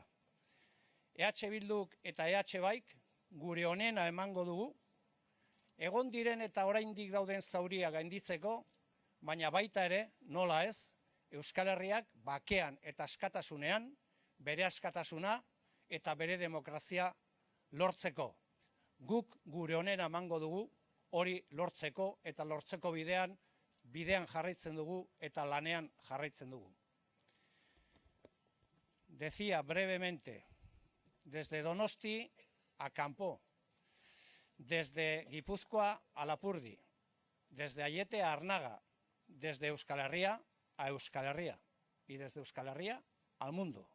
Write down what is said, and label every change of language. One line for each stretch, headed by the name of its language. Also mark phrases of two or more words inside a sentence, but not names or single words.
Basque: EH Bilduk eta EH Baik gure onena emango dugu, egon diren eta oraindik dauden zauria gainditzeko, baina baita ere, nola ez, Euskal Herriak bakean eta askatasunean, bere askatasuna eta bere demokrazia lortzeko. Guk gure onena emango dugu, hori lortzeko eta lortzeko bidean jarraitzen dugu eta lanean jarraitzen dugu.
Spanish: Decía brevemente, desde Donosti a Kanpo, desde Guipúzcoa a Lapurdi, desde Aiete a Arnaga, desde Euskal Herria a Euskal Herria y desde Euskal Herria al mundo.